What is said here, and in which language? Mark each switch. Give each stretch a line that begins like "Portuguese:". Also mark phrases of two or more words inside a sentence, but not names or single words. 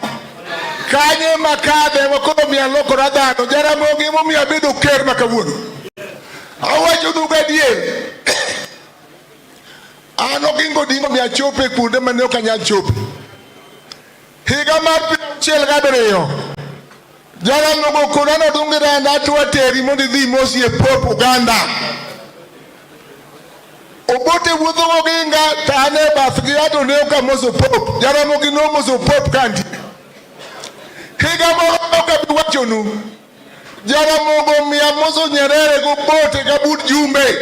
Luo (Kenya and Tanzania): Kanye makadhe wakoro miya lokora dhano. Jaramogi momiyo abedo ker makawuono. Awacho duga dier. An Oginga Odinga miya chope kuonde mane ok anyal chope. Higa mar 1970 Jaramogi Okorano dungira na tuwa teri mondo idhi mosi e pop Uganda. Obote wuotho Oginga tane bathgi ato ne oka moso pop. Jaramogi no moso pop kandi. Higa moro oka biwachonu. Jaramogi miya moso Nyerere go bote kabut Jumbe.